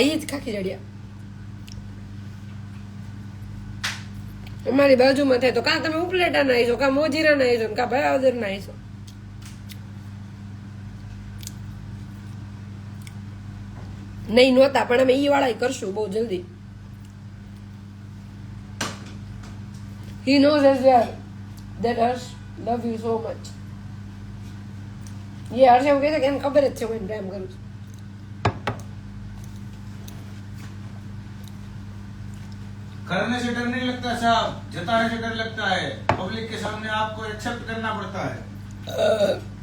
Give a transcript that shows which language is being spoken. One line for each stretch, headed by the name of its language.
Gujarati: આ જ ખાખી જડિયા અમારી બાજુમાં થાય તો કાં તમે ઉપલેટા ના આવીશો, કાં મોજીરા ના આવીશો, કાં ભાયાવદર ના આવીશો. નહીં નહોતા પણ અમે ઈ વાળા કરશું બહુ જલ્દી.
English: He knows as well that Harsh love you so much.
Gujarati: ये हर्ष એમ કહે છે કે એને ખબર જ છે હું એને પ્રેમ કરું છું.
Hindi: करने से डर नहीं लगता साहब, जताने से डर लगता है. पब्लिक के सामने आपको एक्सेप्ट करना पड़ता है.